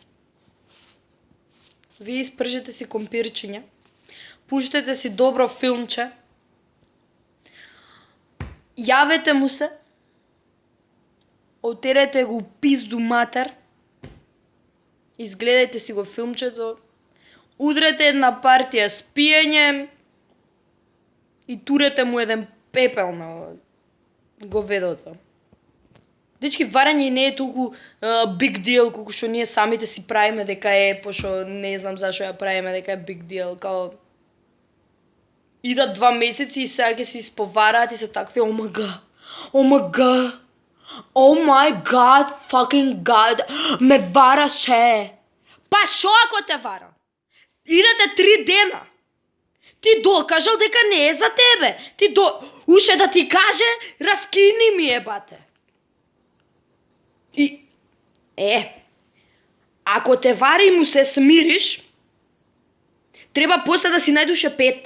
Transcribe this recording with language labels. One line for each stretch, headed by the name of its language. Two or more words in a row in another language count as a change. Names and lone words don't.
Macedonian: Вие испржете си компирчиња, пуштете си добро филмче, јавете му се, отерете го пизду матер, изгледајте си го филмчето, удрете една партија спиење и турете му еден пепел на говедото. Дечки, варање не е толку
English: big deal
Macedonian: колку што ние самите си правиме дека е, пошто не знам зашо ја правиме дека е
English: big deal,
Macedonian: као идат 2 месеци и сега ќе се исповараат и се такви
English: oh my god, oh my god, oh my god, fucking god,
Macedonian: ме вараше. Па шо ако те вара? Идете 3 дена. Ти докажал дека не е за тебе. Уште да ти каже, раскини ми ебате. И ако те вари и му се смириш, треба после да си најдуше 5.